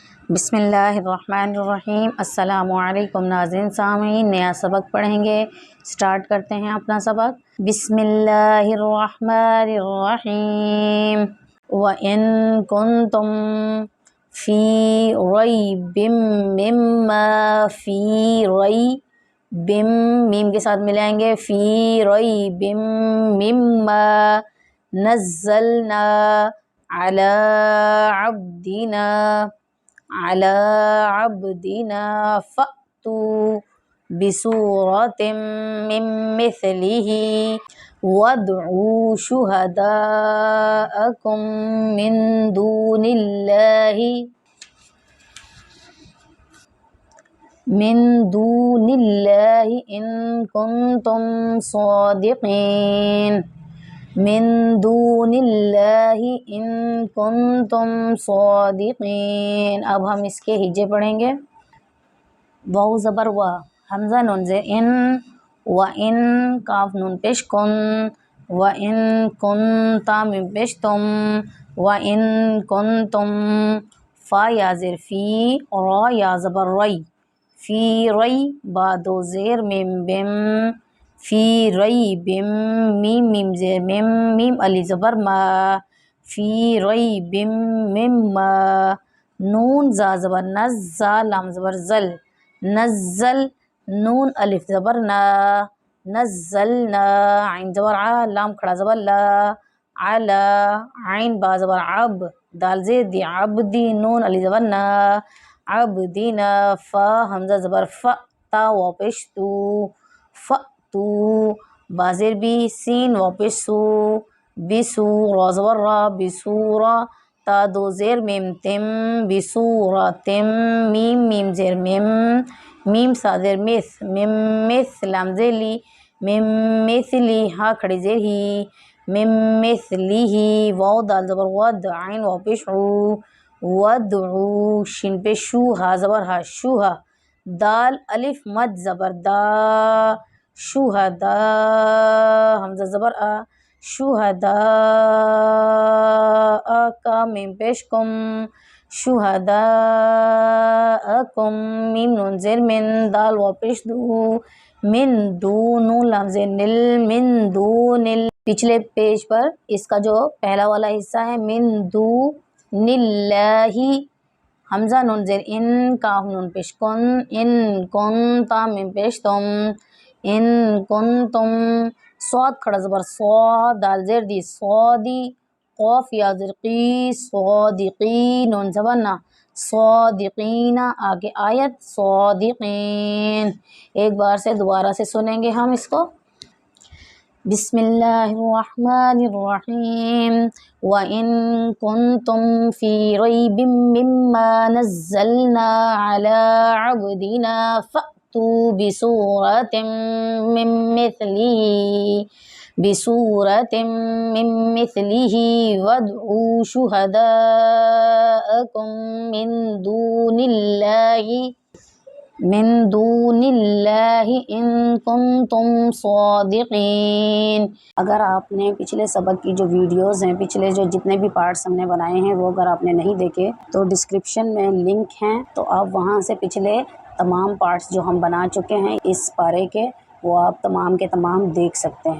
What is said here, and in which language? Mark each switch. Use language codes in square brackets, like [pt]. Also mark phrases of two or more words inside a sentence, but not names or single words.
[ar] بسم اللہ الرحمن الرحیم۔ السلام علیکم [ur] ناظرین سامعین، نیا سبق پڑھیں گے، سٹارٹ کرتے ہیں اپنا سبق۔ [ar] بسم اللہ الرحمن الرحیم۔ وَإِن كُنتُم فِي رَيْبٍ مِّمَّا فِي رَيْبٍ، [ur] میم کے ساتھ ملائیں گے، [ar] فِي رَيْبٍ مِّمَّا نَزَّلْنَا عَلَىٰ عَبْدِنَا فَأْتُوا بِسُورَةٍ مِّن مِّثْلِهِ وَادْعُوا شُهَدَاءَكُم مِّن دُونِ اللَّهِ إِن كُنتُمْ صَادِقِينَ۔ من دون اللہ ان کنتم صادقین۔ [ur] اب ہم اس کے ہجے پڑھیں گے۔ واو زبر وا، حمزہ نون زیر ان، و ان کاف نون پیش کن، و ان کن تا میم پیش تم، و ان کنتم فا یا زیر فی، را یا زبر ری، فی ری با دو زیر میم بم، [ar] فی ریب [ur] میم میم زیر میم، میم علی زبر ما، [ar] فی ریب مما، [ur] نون زا زبر نز، زا لام زبر زل، نزل، نون الف زبر نا، نزلنا، عین زبر ع، لام کھڑا زبر لا، علا، عین با زبر عب، دال زیر دی عبدی، نون علی زبر نا، عبدینا، فا حمزہ زبر فا، تا واو پیش تو، فأتو، با زیر بی، سین واو پیش سو، بسو، را زبر را، بسورا، تا دو زیر میم تم، بسورتم، میم میم زیر میم، میم سا زیر مث، میم مث لام زیر لی، میم مثلی، ہا کھڑی زیر ہی، میم مثلی ہی، واو دال زبر ود، عین واو پیش عو، ودعو، شین پیش شو، ہا زبر ہا، شوہا، دال الف مد زبر دا، شہدا، حمزہ زبر آ، شہداء کا میم پیش کم، شہداءکم، میم نون زیر من، دال واو پیش دو، من دو، نون لام زیر نل، من دون پچھلے پیج پر اس کا جو پہلا والا حصہ ہے [ar] من دون اللہ، [ur] حمزہ نون زیر ان، کاف نون پیش کن، ان کن تا میم پیش تم، [ar] ان کنتم، [ur] صاد کھڑا زبر صا، دال زیر دی صادی، قاف یا زیر قی، صادقی، نون زبر نا، صادقین، آگے آیت صادقین۔ ایک بار سے دوبارہ سے سنیں گے ہم اس کو۔ [ar] بسم اللہ الرحمن الرحیم۔ وَإِن كُنتُمْ فِي رَيْبٍ مِّمَّا نَزَّلْنَا عَلَىٰ عَبْدِنَا فَأْتُوا بِسُورَةٍ مِّن مِّثْلِهِ وَادْعُوا شُهَدَاءَكُم من دون اللہ ان کنتم صادقین۔ [ur] اگر آپ نے پچھلے سبق کی جو ویڈیوز ہیں، پچھلے جو جتنے بھی پارٹس ہم نے بنائے ہیں، وہ اگر آپ نے نہیں دیکھے تو ڈسکرپشن میں لنک ہیں، تو آپ وہاں سے پچھلے تمام پارٹس جو ہم بنا چکے ہیں اس پارے کے، وہ آپ تمام کے تمام دیکھ سکتے ہیں۔